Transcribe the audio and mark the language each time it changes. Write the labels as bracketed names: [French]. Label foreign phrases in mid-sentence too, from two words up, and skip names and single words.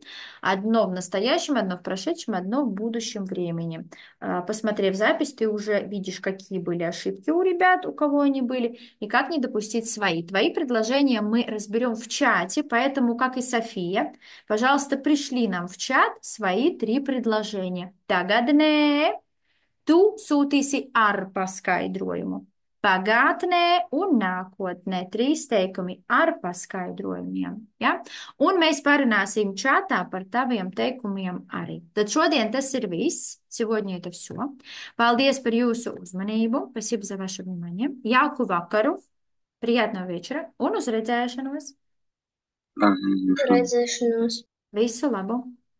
[Russian] Одно в настоящем, одно в прошедшем, одно в будущем времени. Посмотрев запись, ты уже видишь, какие были ошибки у ребят, у кого они были, и как не допустить свои. Твои предложения мы разберем в чате, поэтому, как и София, пожалуйста, пришли нам в чат свои три предложения. [Latvian] Tagadnē tu sūtīsi ar paskaidrojumu. Pagātnē un nākotnē trīs teikumi ar paskaidrojumiem. Ja? Un mēs parunāsim čatā par taviem teikumiem arī. Tad šodien tas ir viss. [Russian] Сегодня это все. [Latvian] Paldies par jūsu uzmanību. [Russian] Спасибо за ваше внимание. [Latvian] Jauku vakaru. [Russian] Приятного вечера [Latvian] un uz redzēšanos. [Russian] Ага, [Latvian] Redzēšanos. Visu labu!